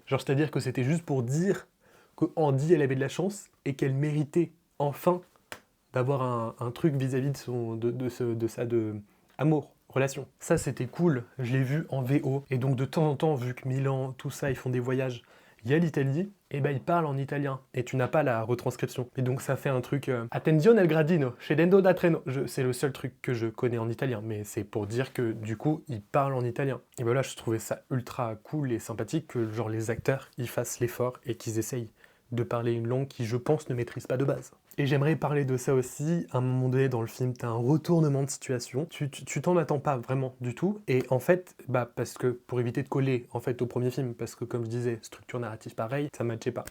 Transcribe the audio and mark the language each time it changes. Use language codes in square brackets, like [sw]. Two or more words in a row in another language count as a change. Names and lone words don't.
[fr] Genre, c'est-à-dire que c'était juste pour dire que Andy, elle avait de la chance et qu'elle méritait enfin d'avoir un truc vis-à-vis de sa amour. Relation. Ça, c'était cool, je l'ai vu en VO. Et donc, de temps en temps, vu que Milan, tout ça, ils font des voyages, il y a l'Italie. et ben il parle en italien et tu n'as pas la retranscription. Et donc ça fait un truc [it] attenzione al gradino, scendendo da treno. [fr] C'est le seul truc que je connais en italien, mais c'est pour dire que du coup il parle en italien. Et voilà, je trouvais ça ultra cool et sympathique que genre les acteurs ils fassent l'effort et qu'ils essayent de parler une langue qui, je pense, ne maîtrise pas de base. Et j'aimerais parler de ça aussi, à un moment donné dans le film, t'as un retournement de situation, tu t'en attends pas vraiment du tout, et en fait, parce que pour éviter de coller en fait au premier film, parce que comme je disais, structure narrative pareil, ça matchait pas.